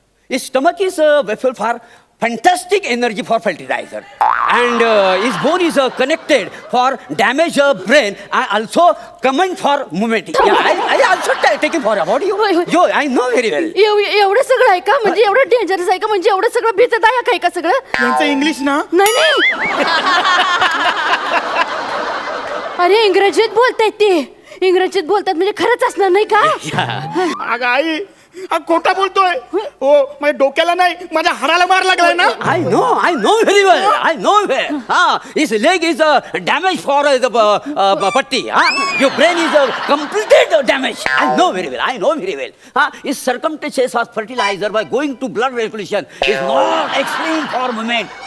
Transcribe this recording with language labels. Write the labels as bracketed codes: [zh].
[en] His stomach is vessel for fantastic energy for fertilizer, and his bone is connected for damage brain. I also comment for movement. Yeah, I also taking for about you. [mr] होय, होय. [en] Yo, I know very well. [mr] एवढं सगळं आहे का? म्हणजे एवढं dangerous आहे का? म्हणजे एवढं सगळं भीतदायक आहे का सगळं? यांचं इंग्लिश ना. नाही अरे इंग्रजीत बोलतायत ते. इंग्रजीत बोलतात म्हणजे खरंच असणार नाही का? अगं आई, हा खोटा बोलतोय. हो, माझ्या डोक्याला नाही, माझ्या हाडाला मार लागलाय ना. [en] I know very well. I know well. His leg is damaged for the patti. Your brain is completed damage. I know very well. His circumstances of fertilizer by going to blood circulation is not extreme for movement.